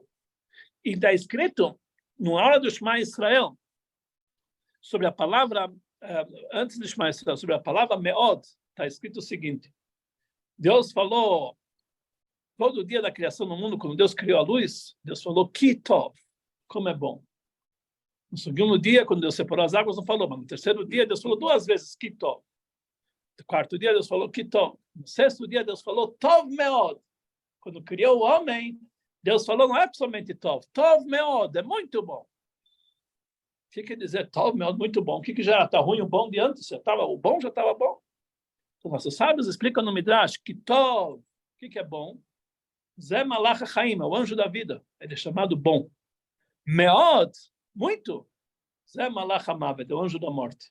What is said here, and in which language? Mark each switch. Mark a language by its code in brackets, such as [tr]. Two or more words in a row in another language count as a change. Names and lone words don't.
[pt] E está escrito, no aula do Shema Israel, sobre a palavra, antes do Shema Israel, sobre a palavra meod, está escrito o seguinte, Deus falou, todo dia da criação no mundo, quando Deus criou a luz, Deus falou, [he] כי טוב, [pt] como é bom. No segundo dia, quando Deus separou as águas, não falou, mas no terceiro dia, Deus falou 2 vezes, [he] כי טוב. [pt] No quarto dia, Deus falou, [he] כי טוב. [pt] No sexto dia, Deus falou, [he] טוב מאוד. [pt] Quando criou o homem, Deus falou, não é somente tov, [he] טוב מאוד, [pt] é muito bom. O que quer dizer [he] טוב מאוד, [pt] muito bom? O que já está ruim, o bom de antes? O bom já estava bom. Então, nossos sábios explicam no Midrash que tov, o que é bom? [he] זה מלאך חיים, [pt] é o anjo da vida. Ele é chamado bom. Meod, muito. [he] זה מלאך המוות, [pt] é o anjo da morte.